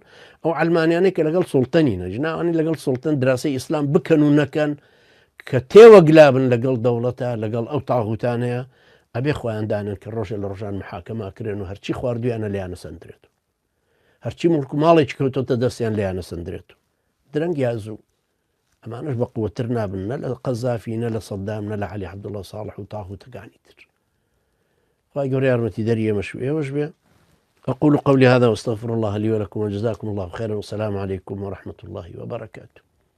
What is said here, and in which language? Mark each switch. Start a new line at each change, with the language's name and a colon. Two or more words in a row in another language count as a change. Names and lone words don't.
Central Kurdish: ئەو ئەلمانیانەی کە لەگەڵ سوڵتەنینە ژناوانی لەگەڵ سوڵتەن دراسی ئیسلام بکەن و نەکەن کە تێوەگلابن لەگەڵ دەوڵەتە لەگەڵ ئەو تاغوتانەیە ئەبێ خۆیان دانن کە ڕۆژە لە ڕۆژان محاکەماکرێن و هەرچی خواردویانە لیانە سندرێت و هەرچی مڵک و ماڵێکی کەوتۆتە دەستیان لیانە سندرێت و درەنگ یازوو ئەمانش بە قووەتر نابن، نە لە قەزافی، نە لە سەدام، نە لە عەلی عەبدوڵڵا ساڵح و تاغوتەکانی تر. خوای گەورە یارمەتی دەری ئێمەش و ئێوەش بێ.
Arabic: أقول قولي هذا واستغفر الله لي ولكم وجزاكم الله خيرا والسلام عليكم ورحمة الله وبركاته.